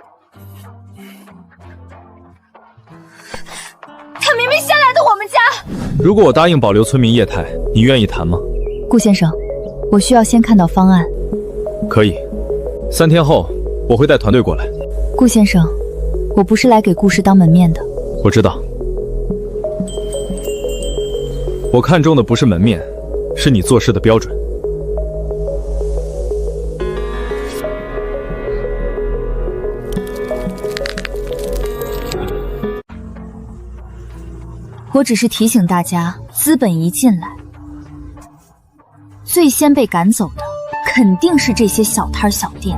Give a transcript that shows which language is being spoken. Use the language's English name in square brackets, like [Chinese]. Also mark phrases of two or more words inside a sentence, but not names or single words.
[Chinese] 他明明先来的我們家。如果我答應保留村民業態，你願意談嗎？顧先生，我需要先看到方案。可以，3天後我會帶團隊過來。顧先生，我不是來給顧氏當門面的。我知道，我看中的不是门面，是你做事的標準。我只是提醒大家，資本一進來，最先被趕走的肯定是這些小攤小店。